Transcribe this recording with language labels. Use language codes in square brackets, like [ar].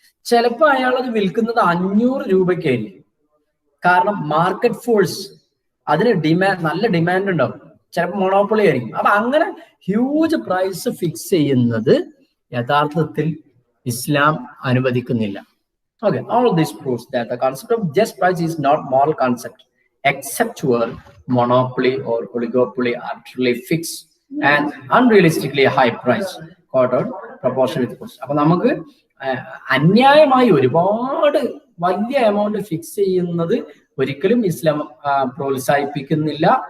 [ml] ചിലപ്പോൾ അയാൾ അത് വിൽക്കുന്നത് 500 രൂപയ്ക്കായിരിക്കും. കാരണം മാർക്കറ്റ് ഫോഴ്സ്, അതിന് നല്ല ഡിമാൻഡ് ഉണ്ടാവും. ചിലപ്പോൾ മൊണോപ്പൊളി ആയിരിക്കും. അപ്പൊ അങ്ങനെ ഹ്യൂജ് പ്രൈസ് ഫിക്സ് ചെയ്യുന്നത് യഥാർത്ഥത്തിൽ ഇസ്ലാം അനുവദിക്കുന്നില്ല. [en] Okay, all this proves that the concept of just price is not moral concept except where monopoly or oligopoly arbitrarily fix and unrealistically high price quoted proportion with cost. [ml] അപ്പൊ നമുക്ക് അന്യായമായി ഒരുപാട് വലിയ amount fix ചെയ്യുന്നത് ഒരിക്കലും ഇസ്ലാം പ്രോത്സാഹിപ്പിക്കുന്നില്ല.